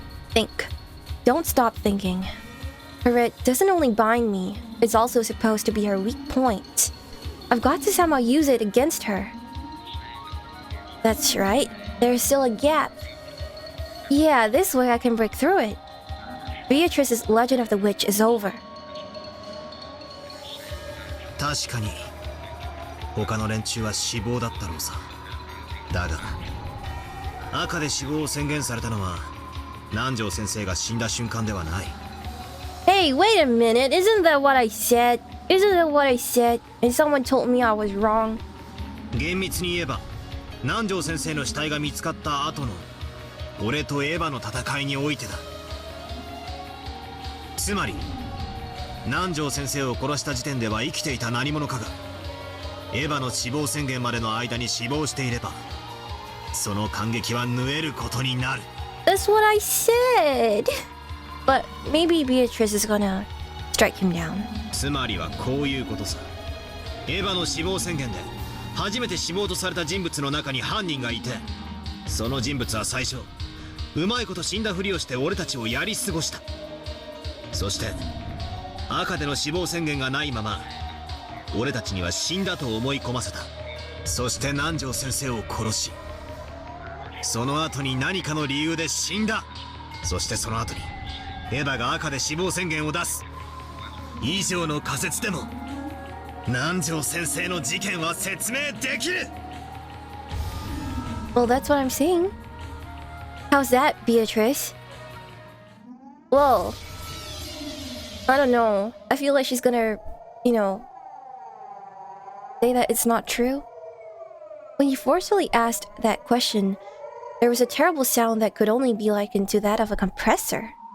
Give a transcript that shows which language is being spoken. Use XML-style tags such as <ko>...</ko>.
<en>Think. Don't stop thinking. Her red doesn't only bind me, it's also supposed to be her weak point. I've got to somehow use it against her. That's right, there's still a gap. Yeah, this way I can break through it. Beatrice's legend of the witch is over.</en> <ja>確かに他の連中は死亡だったろうさ。だが赤で死亡を宣言されたのは南條先生が死んだ瞬間ではない。</ja> <en>Hey, wait a minute, isn't that what I said? Isn't that what I said? And someone told me I was wrong.</en> <ja>厳密に言えば南條先生の死体が見つかった後の俺とエヴァの戦いにおいてだ。つまり南條先生を殺した時点では生きていた何者かがエヴァの死亡宣言までの間に死亡していればその感激は縫えることになる。</ja> <en>That's what I said. But maybe Beatrice is gonna strike him down.</en> <ja>つまりはこういうことさ。エヴァの死亡宣言で初めて死亡とされた人物の中に犯人がいて、その人物は最初うまいこと死んだふりをして俺たちをやり過ごした。そして赤での死亡宣言がないまま俺たちには死んだと思い込ませた。そして南條先生を殺し、その後に何かの理由で死んだ。そしてその後にエヴァが赤で死亡宣言を出す。以上の仮説でも南條先生の事件は説明できる。</ja> <en>Well, that's what I'm saying. How's that, Beatrice? Well, I don't know. I feel like she's gonna, say that it's not true. When you forcefully asked that question, there was a terrible sound that could only be likened to that of a compressor.</en>